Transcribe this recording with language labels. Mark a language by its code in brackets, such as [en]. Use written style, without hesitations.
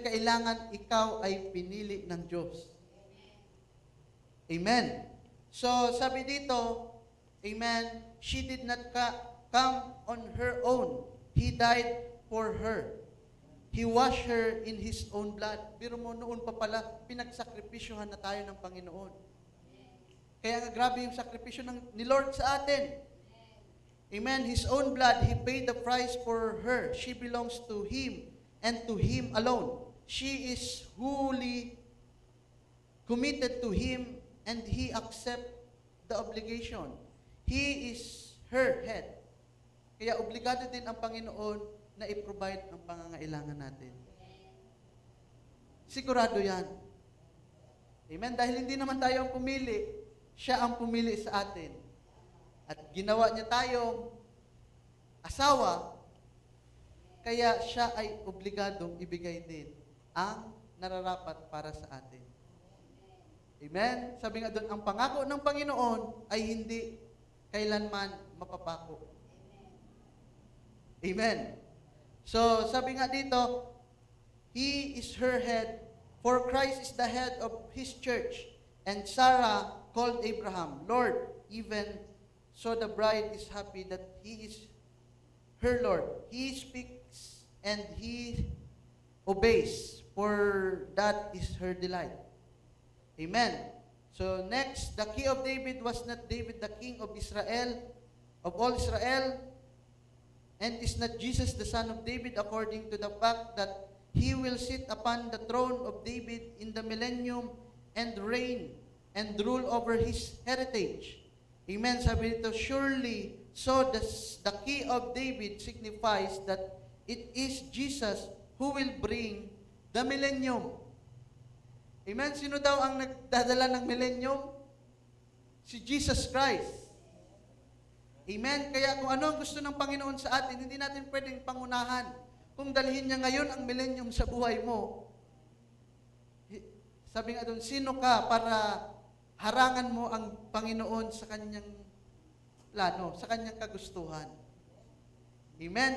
[tl] Kailangan ikaw ay pinili ng Diyos. Amen? [en] So, [tl] sabi dito, [en] amen, she did not come on her own. He died for her. He washed her in His own blood. [tl] Pero mo noon pa pala, pinagsakripisyohan na tayo ng Panginoon. Kaya nga grabe yung sakripisyo ni Lord sa atin. Amen. [en] His own blood, He paid the price for her. She belongs to Him and to Him alone. She is wholly committed to Him and He accepts the obligation. He is her head. [tl] Kaya obligado din ang Panginoon na i-provide ang pangangailangan natin. Sigurado yan. Amen? Dahil hindi naman tayo ang pumili, Siya ang pumili sa atin. At ginawa niya tayong asawa, kaya Siya ay obligadong ibigay din ang nararapat para sa atin. Amen? Sabi nga doon, ang pangako ng Panginoon ay hindi kailanman mapapako. Amen. [en] So, [tl] sabi nga dito, [en] He is her head, for Christ is the head of His church. And Sarah called Abraham, Lord, even so the bride is happy that he is her Lord. He speaks and he obeys, for that is her delight. Amen. So next, the key of David was not David the king of Israel, of all Israel, and is not Jesus the son of David according to the fact that He will sit upon the throne of David in the millennium and reign and rule over His heritage. Amen. [tl] Sabi nito, [en] surely, so the key of David signifies that it is Jesus who will bring the millennium. Amen. [tl] Sino daw ang nagdadala ng millennium? Si Jesus Christ. Amen. Kaya kung ano ang gusto ng Panginoon sa atin, hindi natin pwedeng pangunahan. Kung dalhin niya ngayon ang millennium sa buhay mo, sabi nga doon, sino ka para harangan mo ang Panginoon sa kanyang plano, sa kanyang kagustuhan? Amen.